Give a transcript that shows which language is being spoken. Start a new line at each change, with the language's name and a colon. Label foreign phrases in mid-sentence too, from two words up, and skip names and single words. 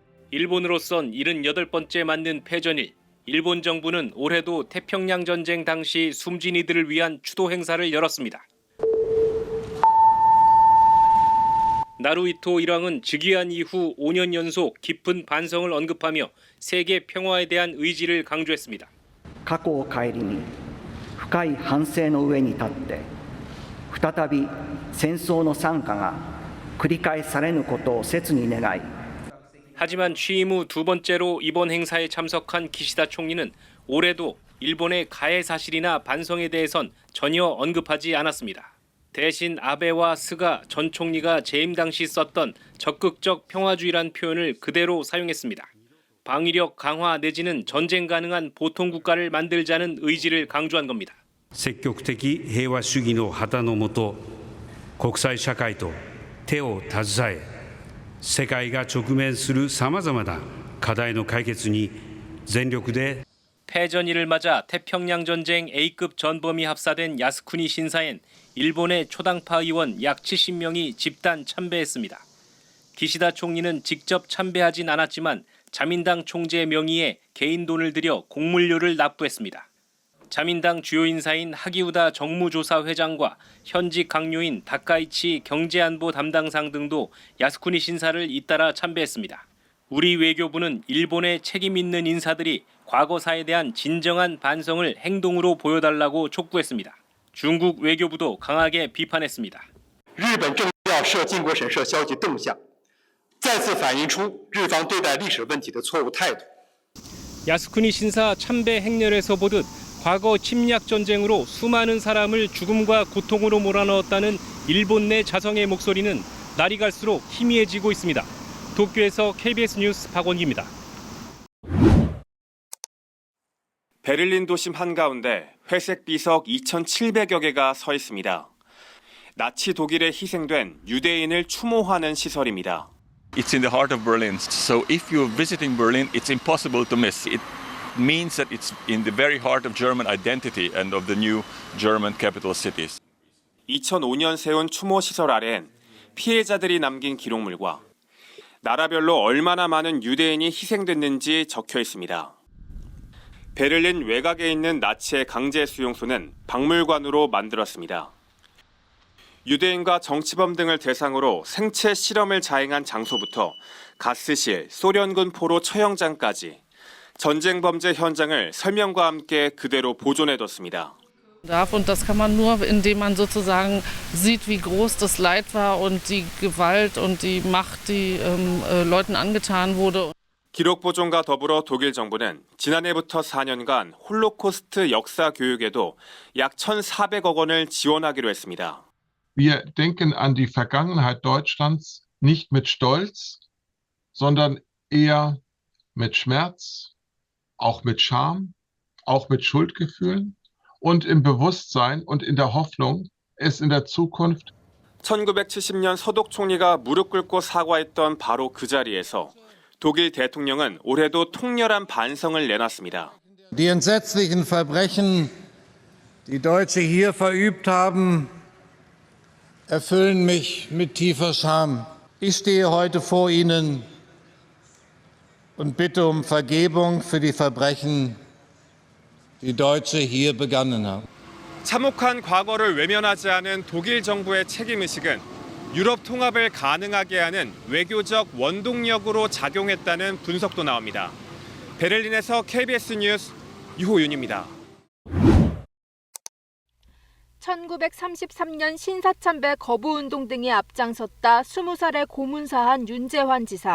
Korean: 일본으로선 78번째 맞는 패전일. 일본 정부는 올해도 태평양 전쟁 당시 숨진 이들을 위한 추도 행사를 열었습니다. 나루히토 일왕은 즉위한 이후 5년 연속 깊은 반성을 언급하며 세계 평화에 대한 의지를 강조했습니다.
Japanese: 過去を顧み深い反省の上に立って再び戦争の惨禍が繰り返されぬことを切に願い
Korean: 하지만 취임 후 두 번째로 이번 행사에 참석한 기시다 총리는 올해도 일본의 가해 사실이나 반성에 대해선 전혀 언급하지 않았습니다. 대신 아베와 스가 전 총리가 재임 당시 썼던 적극적 평화주의란 표현을 그대로 사용했습니다. 방위력 강화 내지는 전쟁 가능한 보통 국가를 만들자는 의지를 강조한 겁니다.
Japanese: 積極的平和主義の旗の下、国際社会と手を携え、世界が直面するさまざまな課題の解決に全力で
Korean: 패전일을 맞아 태평양 전쟁 A급 전범이 합사된 야스쿠니 신사엔 일본의 초당파 의원 약 70명이 집단 참배했습니다. 기시다 총리는 직접 참배하진 않았지만 자민당 총재 명의의 개인 돈을 들여 공물료를 납부했습니다. 자민당 주요 인사인 하기우다 정무조사 회장과 현직 강요인 다카이치 경제안보 담당상 등도 야스쿠니 신사를 잇따라 참배했습니다. 우리 외교부는 일본의 책임 있는 인사들이 과거사에 대한 진정한 반성을 행동으로 보여달라고 촉구했습니다. 중국 외교부도 강하게 비판했습니다.
Chinese: 日本政府要涉靖国神社消极动向，再次反映出日方对待历史问题的错误态度。
Korean: 야스쿠니 신사 참배 행렬에서 보듯 과거 침략 전쟁으로 수많은 사람을 죽음과 고통으로 몰아넣었다는 일본 내 자성의 목소리는 날이 갈수록 희미해지고 있습니다. 도쿄에서 KBS 뉴스 박원기입니다. 베를린 도심 한가운데 회색 비석 2,700여 개가 서 있습니다. 나치 독일에 희생된 유대인을 추모하는 시설입니다.
English: It's in the heart of Berlin, so if you're visiting Berlin, it's impossible to miss. It means that it's in the very heart of German identity and of the new German capital cities.
Korean: 2005년 세운 추모 시설 아래엔 피해자들이 남긴 기록물과 나라별로 얼마나 많은 유대인이 희생됐는지 적혀 있습니다. 베를린 외곽에 있는 나치의 강제 수용소는 박물관으로 만들었습니다. 유대인과 정치범 등을 대상으로 생체 실험을 자행한 장소부터 가스실, 소련군 포로 처형장까지 전쟁 범죄 현장을 설명과 함께 그대로 보존해뒀습니다.
German: Und das kann man nur, indem man sozusagen sieht, wie groß das Leid war und die Gewalt und die Macht, die Leuten angetan wurde.
Korean: 기록 보존과 더불어 독일 정부는 지난해부터 4년간 홀로코스트 역사 교육에도 약 1,400억 원을 지원하기로 했습니다.
German: Wir denken an die Vergangenheit Deutschlands nicht mit Stolz, sondern eher mit Schmerz, auch mit Scham, auch mit Schuldgefühlen und im Bewusstsein und in der Hoffnung, es in der Zukunft
Korean: 1970년 서독 총리가 무릎 꿇고 사과했던 바로 그 자리에서 독일 대통령은 올해도 통렬한 반성을 내놨습니다.
German: Die entsetzlichen Verbrechen, die Deutsche hier verübt haben, erfüllen mich mit tiefer Scham. Ich stehe heute vor Ihnen und bitte um Vergebung für die Verbrechen, die Deutsche hier begangen haben.
Korean: 참혹한 과거를 외면하지 않은 독일 정부의 책임의식은 유럽 통합을 가능하게 하는 외교적 원동력으로 작용했다는 분석도 나옵니다. 베를린에서 KBS 뉴스 유호윤입니다. 1933년 신사참배 거부운동 등에 앞장섰다 20살의 고문사한 윤재환 지사.